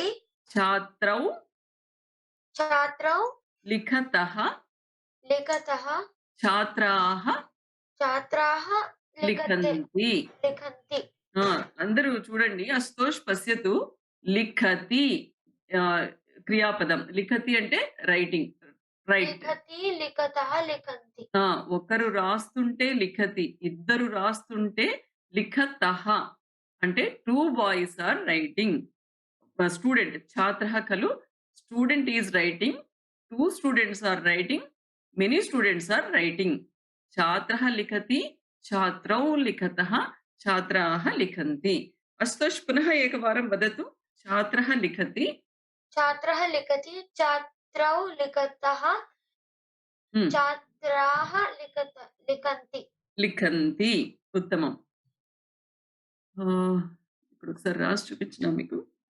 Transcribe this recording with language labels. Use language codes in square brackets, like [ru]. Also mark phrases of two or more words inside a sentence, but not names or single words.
[sa] ఛాత్రౌ లిఖతః. ఛాత్రాః లిఖంతి. [te] అందరూ చూడండి. అస్తోష్ పశ్యతు. [sa] లిఖతి క్రియాపదం. [te] లిఖతి అంటే [en] writing, write. [sa] लिखति लिखतः लिखन्ति [te] ఒకరు రాస్తుంటే లిఖతి, ఇద్దరు రాస్తుంటే లిఖతః. [en] అంటే 2 boys are writing. స్టూడెంట్ [sa] ఛాత్రః ఖలు [en] student is writing, 2 students are writing, many students are writing, మెనీ స్టూడెంట్స్ ఆర్ రైటింగ్. [sa] ఛాత్రः లిఖతి, ఛాత్రౌ లిఖతः, ఛాత్రాः लिखन्ति. अस्तु पुनः एकवारं वदतु. छात्रः लिखति, छात्रः लिखति छात्रौ लिखतः छात्राः लिखन्ति लिखन्ति. उत्तमం. [te] ఇప్పుడు ఒకసారి రాసి చూపించినా మీకు.